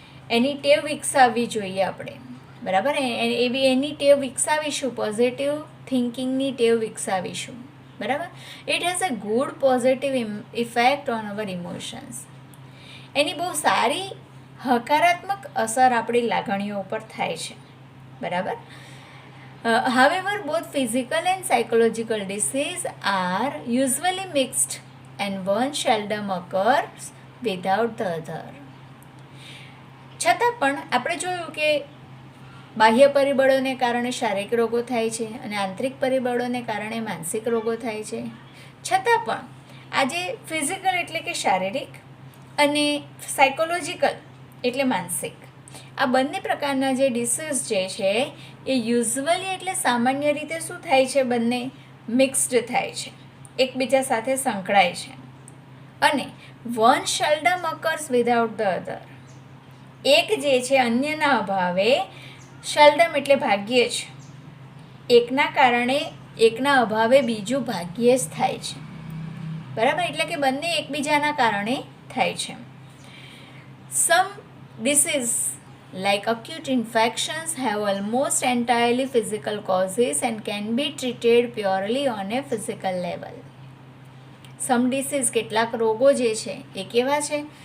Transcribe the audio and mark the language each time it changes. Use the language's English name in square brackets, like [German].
[Gujarati] એની ટેવ વિકસાવવી જોઈએ આપણે, બરાબર. એની ટેવ વિકસાવીશું, પોઝિટિવ થિંકિંગની ટેવ વિકસાવીશું, બરાબર. [English] It has a good positive effect on our emotions. [Gujarati] એની બહુ સારી હકારાત્મક અસર આપણી લાગણીઓ ઉપર થાય છે, બરાબર. [English] However, both physical and psychological disease are usually mixed and one seldom occurs without the other. [Gujarati] છતાં પણ આપણે જોયું કે બાહ્ય પરિબળોને કારણે શારીરિક રોગો થાય છે અને આંતરિક પરિબળોને કારણે માનસિક રોગો થાય છે. છતાં પણ આજે ફિઝિકલ એટલે કે શારીરિક અને સાયકોલોજીકલ એટલે માનસિક, આ બંને પ્રકારના જે ડિસીઝ જે છે એ યુઝવલી એટલે સામાન્ય રીતે શું થાય છે? બંને મિક્સ્ડ થાય છે, એકબીજા સાથે સંકળાય છે. અને one સેલ્ડમ occurs without the other. એક જે છે અન્યના અભાવે, સેલ્ડમ એટલે ભાગ્યે જ, એકના કારણે એકના અભાવે બીજું ભાગ્યે જ થાય છે, બરાબર. એટલે કે બંને એકબીજાના કારણે થાય છે. [English] Some disease like acute infections have almost entirely physical causes and can be treated purely on a physical level. [Gujarati] Some disease, કેટલાક રોગો જે છે એ કેવા છે?